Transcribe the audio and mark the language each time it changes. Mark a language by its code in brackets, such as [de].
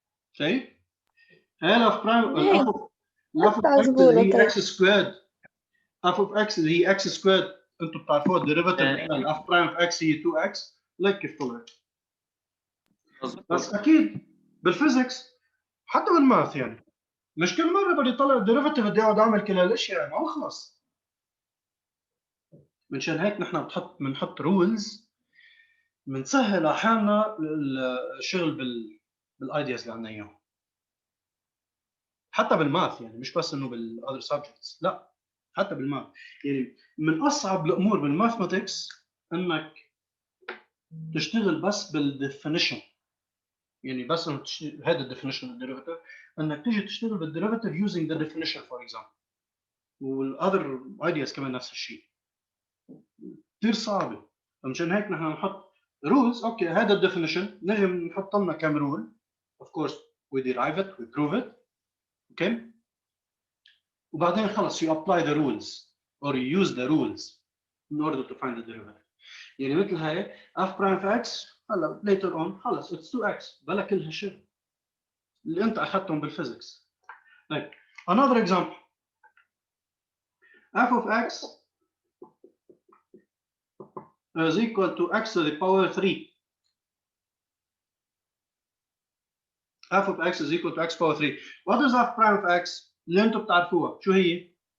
[en] Okay? L of prime [ar] إيه. [en] f of x اللي هي x squared. f of x اللي هي x squared. [ar] انتم بتعرفوا الديريفاتيف دائما f prime of x هي 2x. لك كيف طلعت. بس اكيد بالفيزيكس حتى بالماث يعني مش كل مره بدي اطلع الديريفاتيف بدي اقعد اعمل كل هالاشياء ما بخلص. منشان هيك نحن بنحط رولز بنسهل على حالنا الشغل بالايدياز اللي عندنا اياهم. حتى بالماث يعني مش بس انه بالاذر سبجكتس لا حتى بالماث يعني من اصعب الامور بالماثماتكس انك تشتغل بس بالديفينيشن. يعني بس انه هذا الديفينيشن الديريفاتيف انك تيجي تشتغل بالديريفاتيف [en] using the definition for example. [ar] والاذر ايدياز كمان نفس الشيء. كثير صعبه. فمشان هيك نحن نحط رولز. اوكي هذا الديفينيشن نجي نحط لنا كم رول. [en] of course we derive it we prove it. okay [ar] وبعدين خلص [en] you apply the rules or you use the rules in order to find the derivative. [ar] يعني مثل هاي f prime of x هلا [en] later on [ar] خلص [en] it's 2x [ar] بلا كل هالشيء اللي انت اخذتهم بالفيزيكس. [en] طيب another example f of x is equal to x to the power 3. f of x is equal to x power 3. What is f prime of x [ar] اللي انتم بتعرفوها شو هي؟